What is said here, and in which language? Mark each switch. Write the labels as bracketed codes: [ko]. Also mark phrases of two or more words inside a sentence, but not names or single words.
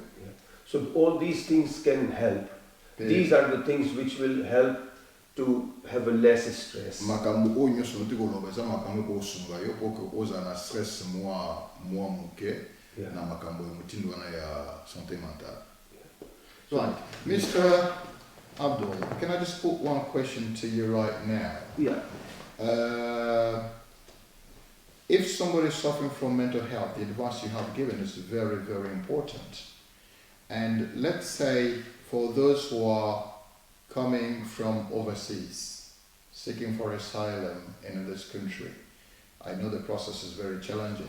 [en] So all these things can help. These are the things which will help to have a less stress. [ln] Makambo o nyoso ndiko lobeza makambo ko sunga yo [fr] pour que [ln] oza na stress moi muke na makambo mutindo na ya [fr] santé mentale. [en] Right, Mr. Abdul, can I just put one question to you right now? Yeah. If somebody is suffering from mental health, the advice you have given is very, very important. And let's say for those who are coming from overseas, seeking for asylum in this country, I know the process is very challenging.